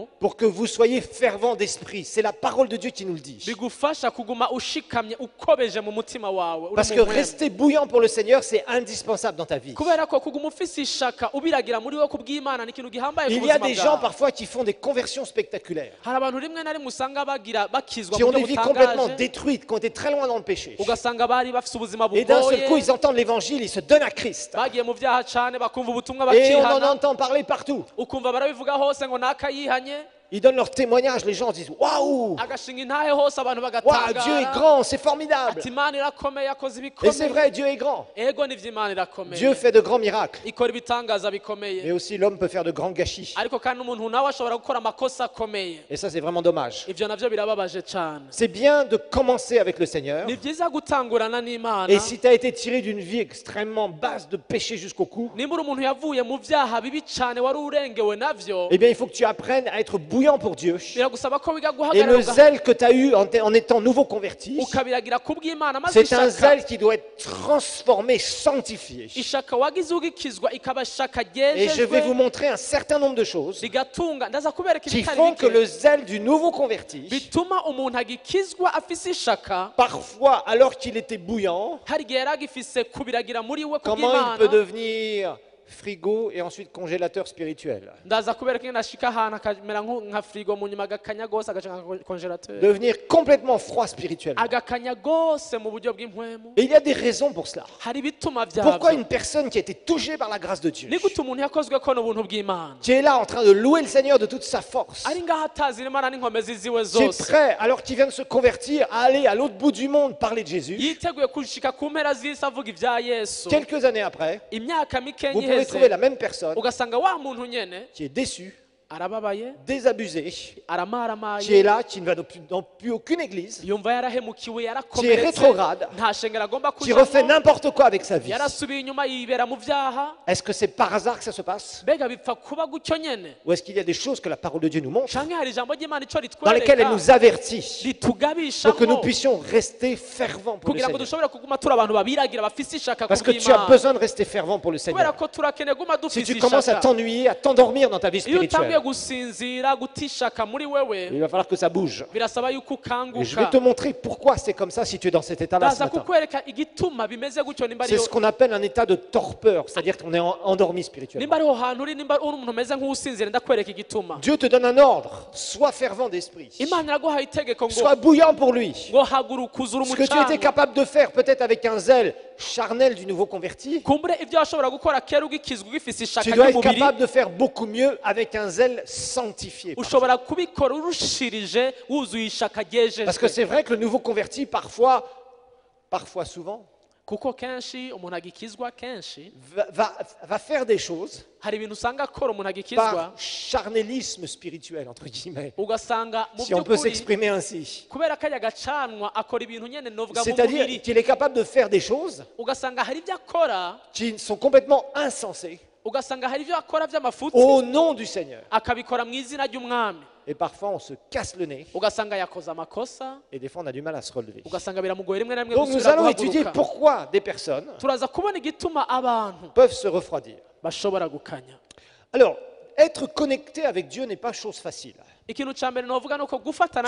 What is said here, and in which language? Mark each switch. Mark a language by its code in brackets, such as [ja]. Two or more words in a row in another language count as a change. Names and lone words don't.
[fr] pour que vous soyez fervents d'esprit. C'est la parole de Dieu qui nous le dit. [rn] bigufasha kuguma ushikamye ukobeje mu mutima wawe uri [fr] Parce [rn] mu [fr] que [rn] mpwemu. [fr] rester bouillant pour le Seigneur, c'est indispensable dans ta vie. [rn] kubera ko kuguma ufise ishaka ubiragira muri we kubw'imana ni ikintu gihambaye ku [fr] Il y a [rn] buzima [fr] des gens [rn] bwawe [fr] parfois qui font des conversions spectaculaires, [rn] hari abantu rimwe na rimwe usanga bakizwa [fr] qui [rn] mu [fr] ont des [rn] buryo [fr] vies complètement [rn] butangaje [fr] détruites, qui ont été très loin dans le péché. [rn] ugasanga bari bafise ubuzima [fr] Et d'un seul coup, [rn] bugoye [fr] ils entendent l'évangile, ils se donnent à Christ. [rn] bagiye mu byaha cane bakumva ubutumwa [fr] Et on en [rn] bakihana [fr] entend parler partout. [rn] ukumva barabivuga hose ngo nakayihanye [fr] Ils donnent leur témoignage, les gens disent waouh, [rn] agashinga intahe hose abantu [fr] waouh, Dieu est [rn] bagatangara [fr] grand, c'est formidable. [rn] ati imana irakomeye yakoze [fr] Et c'est [rn] ibikomeye [fr] vrai, Dieu est grand. [rn] ego nivyo imana [fr] Dieu [rn] irakomeye [fr] fait de grands miracles. [rn] ikora ibitangaza [fr] Mais [rn] bikomeye [fr] aussi l'homme peut faire de grands gâchis. [rn] ariko kandi umuntu nawe ashobora gukora amakosa akomeye [fr] Et ça, c'est vraiment dommage. [rn] ivyo navyo birababaje cane [fr] C'est bien de commencer avec le Seigneur. [rn] ni vyiza gutangurana n'imana [fr] Et si tu as été tiré d'une vie extrêmement basse de péché jusqu'au cou, [rn] nimba uri umuntu yavuye mu vyaha bibi cane wari urengewe navyo [fr] eh bien, il faut que tu apprennes à être bouillant pour Dieu. [rn] biragusaba ko wiga [fr] Et [rn] guhagarara [fr] le zèle que tu as eu en étant nouveau converti, [rn] ukabiragira kubw'imana maze [fr] c'est un [rn] ishaka [fr] zèle qui doit être transformé, sanctifié. [rn] ishaka wagize ugikizwa ikaba shaka [fr] Et je vais vous [rn] ryejejwe [fr] montrer un certain nombre de choses [rn] rigatunga ndaza kubereka [fr] qui [rn] ibitari [fr] font que [rn] bike [fr] le zèle du nouveau converti, [rn] bituma umuntu agikizwa afise ishaka [fr] parfois alors qu'il était bouillant, [rn] hari igihe yari agifise kubiragira muri we [fr] comment il peut [rn] kubw'imana [fr] devenir frigo et ensuite congélateur spirituel. [rn] ndaza kubereka ingene ashika ahantu akamera nka frigo mu nyuma agakanya gose agaca nka congélateur [fr] Devenir complètement froid spirituellement. [rn] agakanya gose mu buryo bw'impwemu [fr] Et il y a des raisons pour cela. [rn] hari ibituma [fr] Pourquoi [rn] vyavyo [fr] une personne qui a été touchée par la grâce de Dieu, [rn] ni gute umuntu yakozweko n'ubuntu bw'imana [fr] qui est là en train de louer le Seigneur de toute sa force, [rn] ari ngaho atazira imana n'inkomezi ziwe [fr] qui est [rn] zose [fr] prêt, alors qu'il vient de se convertir, à aller à l'autre bout du monde parler de Jésus, [rn] yiteguye kushika ku mpera z'isi avuga ivya yesu [fr] quelques années après, [rn] imyaka [fr] vous [rn] mikenya [fr] pouvez trouver la [rn] iheze [fr] même personne [rn] ugasanga wa muntu nyene [fr] qui est déçue, [rn] arababaye [fr] désabusée, qui est [rn] aramaramaye [fr] là, qui ne va dans plus aucune église, [rn] yumva yarahemukiwe [fr] qui est [rn] yarakomeretse [fr] rétrograde, [rn] nta shengero agomba [fr] qui refait [rn] kujamo [fr] n'importe quoi avec sa vie. [rn] yarasubiye inyuma yibera mu vyaha [fr] Est-ce que c'est par hasard que ça se passe? [rn] mbega bipfa kuba gutyo nyene [fr] Ou est-ce qu'il y a des choses que la parole de Dieu nous montre, [rn] canke hari ijambo ry'imana ico [fr] dans lesquelles elle [rn] ritwereka [fr] nous avertit, [rn] ritugabishamo [fr] pour que nous puissions rester fervents pour le [rn] kugira ngo [fr] Seigneur? [rn] dushobore kuguma turi abantu babiragira bafise ishaka [fr] Parce que tu as [rn] kubw'imana [fr] besoin de rester fervent pour le [rn] kubera [fr] Seigneur. [rn] ko turakeneye guma [fr] Si [rn] dufise [fr] tu commences à [rn] ishaka [fr] t'ennuyer, à t'endormir dans ta vie [rn] iyo utanguye [fr] spirituelle, [rn] gusinzira gutishaka muri wewe [fr] il va falloir que ça bouge. [rn] birasaba yuko [fr] Et je vais [rn] ukanguka [fr] te montrer pourquoi c'est comme ça si tu es dans cet état-là ce [rn] ndaza [fr] matin. [rn] kukwereka igituma bimeze gutyo nimba [fr] C'est ce qu'on appelle un état de torpeur, c'est-à-dire qu'on est endormi spirituellement. [rn] nimba ariho hantu uri nimba uri umuntu umeze nk'usinzira ndakwereka igituma [fr] Dieu te donne un ordre, sois fervent d'esprit, [rn] imana iraguhaye itegeko ngo [fr] sois bouillant pour lui. [rn] ngo haguruka uzura [fr] Ce que tu étais [rn] umucanga [fr] capable de faire, peut-être avec un zèle charnel du nouveau converti, [rn] kumbure ibyo washobora gukora kera ugikizwa ugifise ishaka [fr] tu dois être [rn] ry'umubiri [fr] capable de faire beaucoup mieux avec un zèle sanctifié. [rn] ushobora kubikora urushirije wuzuye ishaka [fr] Parce que [rn] ryejejwe [fr] c'est vrai que le nouveau converti, parfois souvent, [rn] kuko kenshi umuntu agikizwa kenshi [fr] va faire des choses [rn] hari ibintu usanga akora umuntu agikizwa [fr] par charnélisme spirituel, entre guillemets, [rn] ugasanga mu [fr] si on peut [rn] by'ukuri [fr] s'exprimer ainsi. [rn] kubera kajya gacanwa akora ibintu nyene novuga mu [fr] C'est-à-dire [rn] mubiri [fr] qu'il est capable de faire des choses [rn] ugasanga hari ibyo akora [fr] qui sont complètement insensées [rn] ugasanga hari ibyo akora by'amafuti [fr] au nom du Seigneur. [rn] akabikora mu izina ry'umwami [fr] Et parfois, on se casse le nez [rn] ugasanga yakoze amakosa [fr] et des fois, on a du mal à se relever. [rn] ugasanga biramugoye rimwe na rimwe [fr] Donc, nous [rn] gusubira [fr] allons étudier [rn] guhaguruka [fr] pourquoi des personnes [rn] turaza kubona igituma abantu [fr] peuvent se refroidir. [rn] bashobora gukanya [fr] Alors, être connecté avec Dieu n'est pas chose facile. [rn] ikintu cya mbere novuga ni uko gufatana